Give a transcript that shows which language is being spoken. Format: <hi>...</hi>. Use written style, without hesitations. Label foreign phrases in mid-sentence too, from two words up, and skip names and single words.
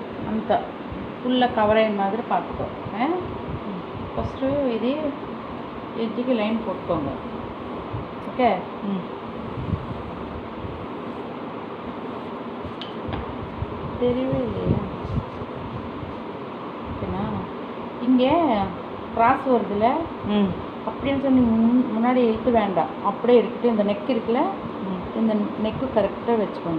<te>అంత</te> <en>full cover</en> <te>అయిన మాదిరి పట్టుకో. ఫస్ట్ ఇది ఎడ్జ్కి లైన్ కొట్టుకోండి. ఓకే,</te> <ta>தெரியவே இல்லையா? ஓகேண்ணா, இங்கே கிராஸ் வருதுல்ல, அப்படின்னு சொல்லி முன்னாடி இழுத்து வேண்டாம், அப்படியே எடுத்துகிட்டு இந்த நெக் இருக்குல்ல, இந்த நெக்கு கரெக்டாக வச்சுக்கோங்க.</ta>